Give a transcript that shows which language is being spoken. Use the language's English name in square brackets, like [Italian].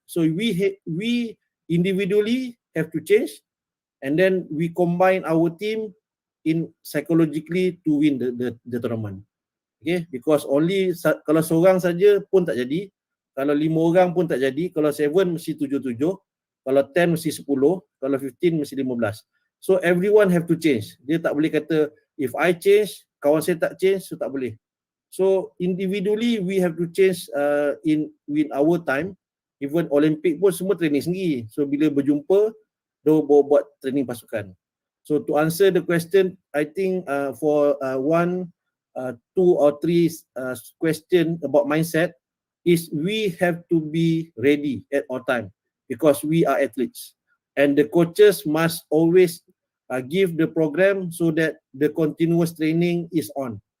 [English] So we individually have to change, and then we combine our team in psychologically to win the tournament. Okay, because only [Malay] kalau seorang saja pun tak jadi, kalau 5 orang pun tak jadi, kalau 7 mesti 7-7, kalau 10 mesti 10, kalau 15 mesti 15. [English] So everyone have to change. [Malay] Dia tak boleh kata [English] if I change, [Malay] kawan saya tak change, so tak boleh. [English] So individually we have to change in our time. [Malay] Even Olympic pun semua training sendiri. So bila berjumpa, dia buat training pasukan. [English] So to answer the question, I think for 1, 2 or 3 question about mindset is we have to be ready at all time because we are athletes, and the coaches must always give the program so that the continuous training is on.